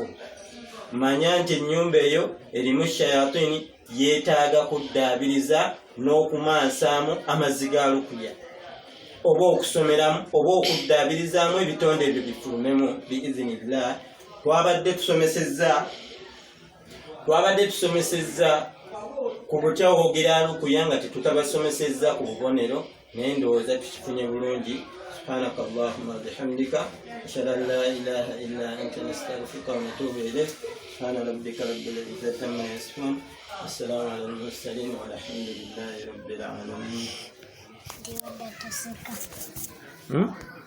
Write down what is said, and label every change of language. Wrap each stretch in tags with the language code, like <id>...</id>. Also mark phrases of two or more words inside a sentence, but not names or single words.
<lg>manya nti ennyumba eyo erimu shayatini, yeetaaga kuddaabiriza n'okumaansaamu amazzi ga lukuya, oba okusomeramu oba okuddaabirizaamu ebitonde ebyo bifulumemu biizinillah. twabadde tusomesezza ku butya woogera lukuya nga tetukabasomesezza ku bubonero, naye ndowooza tukifunye bulungi.</lg> <ar>سبحانك اللهم وبحمدك أشهد أن لا إله إلا أنت نستغفرك ونتوب إليك. سبحان ربك رب العزة عما يصفون، والسلام على المرسلين والحمد لله رب العالمين.</ar>